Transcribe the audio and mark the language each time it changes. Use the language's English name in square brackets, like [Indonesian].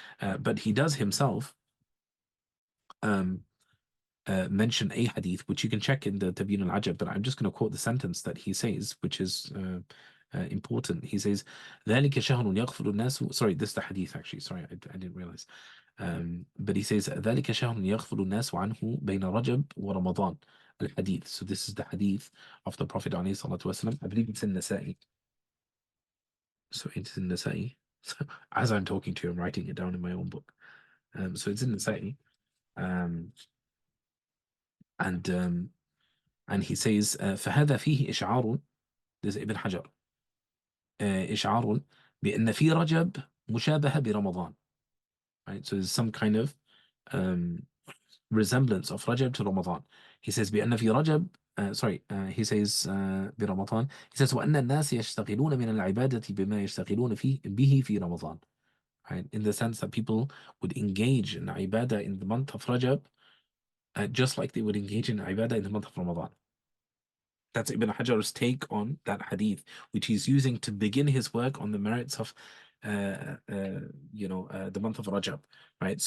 [English] But he does himself um, mention a hadith, which you can check in the Tabyin al-Ajab, but I'm just going to quote the sentence that he says, which is important. He says, [Arabic] ذلك شهر يغفل الناس. [English] Sorry, this is the hadith actually. Sorry, I didn't realize. But he says, [Arabic] ذلك شهر يغفل الناس عنه بين رجب ورمضان. [English] Al-Hadith. So this is the hadith of the Prophet [Arabic] عليه الصلاة والسلام. [English] I believe it's in Nasa'i. So it's in Nasa'i. So as I'm talking to you, I'm writing it down in my own book. So it's in Nasa'i. And he says [Arabic] فهذا فيه إشعار. [English] This is Ibn Hajar. [Arabic] إشعار بأن في رجب مشابهة برمضان. [English] Right? So there's some kind of resemblance of Rajab to Ramadan. He says [Arabic] بأن في رجب [English] he says [Arabic] برمضان. [English] He says [Arabic] وأن الناس يشتغلون من العبادة بما يشتغلون به في رمضان. [English] Right? In the sense that people would engage in ibadah in the month of Rajab just like they would engage in ibadah in the month of Ramadan. That's Ibn Hajar's take on that hadith, which he's using to begin his work on the merits of, the month of Rajab, right?